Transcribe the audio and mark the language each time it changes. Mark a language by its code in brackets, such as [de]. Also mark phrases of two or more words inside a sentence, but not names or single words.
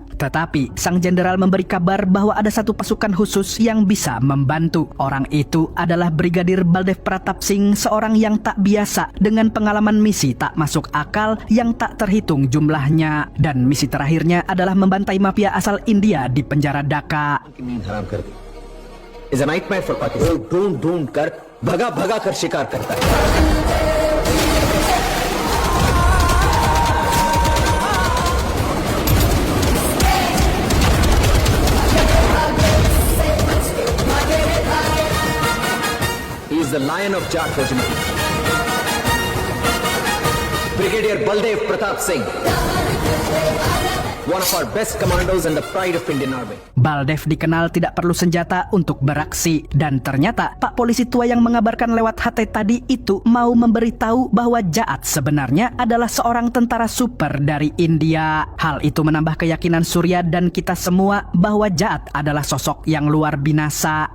[id] Tetapi, sang jenderal memberi kabar bahwa ada satu pasukan khusus yang bisa membantu. Orang itu adalah Brigadir Baldev Pratap Singh, seorang yang tak biasa dengan pengalaman misi tak masuk akal yang tak terhitung jumlahnya. Dan misi terakhirnya adalah membantai mafia asal India di penjara Dhaka. [hi] हराम कर दी [en] is a nightmare for Pakistan [hi] ढूंढ ढूंढ कर भगा भगा कर शिकार करता है [en] He is the lion of Jat Regiment. Brigadier Baldev Pratap Singh, one of our best commandos and the pride of Indian Army. [id] Baldev dikenal tidak perlu senjata untuk beraksi. Dan ternyata Pak Polisi tua yang mengabarkan lewat HT tadi itu mau memberitahu bahwa Ja'ad sebenarnya adalah seorang tentara super dari India. Hal itu menambah keyakinan Surya dan kita semua bahwa Ja'ad adalah sosok yang luar binasa.